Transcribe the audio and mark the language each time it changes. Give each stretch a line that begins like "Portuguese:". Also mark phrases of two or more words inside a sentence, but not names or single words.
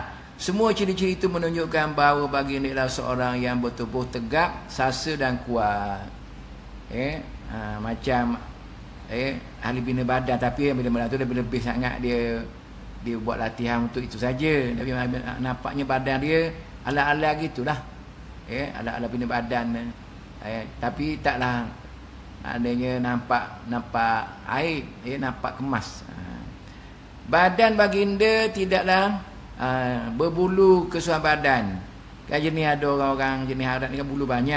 Malay: Semua ciri-ciri itu menunjukkan bahawa baginda adalah seorang yang bertubuh tegap, sasa dan kuat. Macam ahli bina badan, tapi bila-bila tu lebih sangat dia buat latihan untuk itu saja. Tapi nampaknya badan dia ala-ala gitulah. Ala-ala bina badan. Tapi taklah adanya nampak aib, nampak kemas. Badan baginda tidaklah berbulu keseluruhan badan. Kan jenis ada orang-orang jenis Arab ni kan bulu banyak.